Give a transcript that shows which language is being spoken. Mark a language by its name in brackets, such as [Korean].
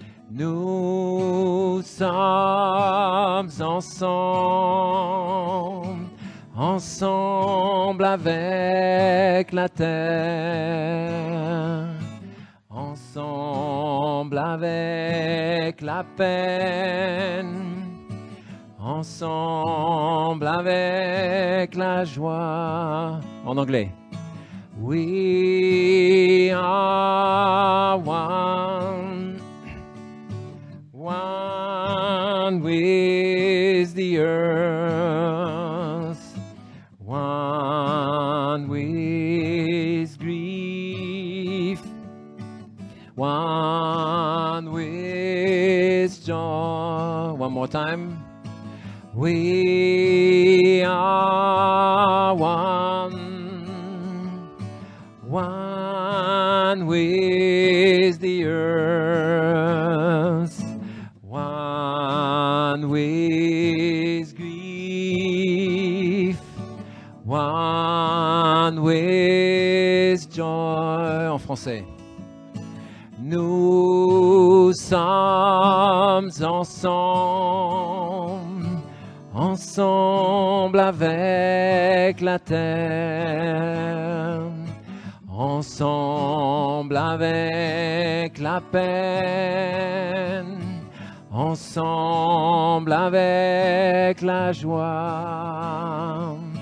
[French] Nous sommes ensemble, ensemble avec la terre, ensemble avec la peine, ensemble avec la joie. En anglais. [English] We are one, one with the earth, one with grief, one with joy. One more time. We are one, one with the earth, one with grief, one with joy. [French] En français. Nous sommes ensemble, ensemble avec la terre, ensemble avec la peine, ensemble avec la joie.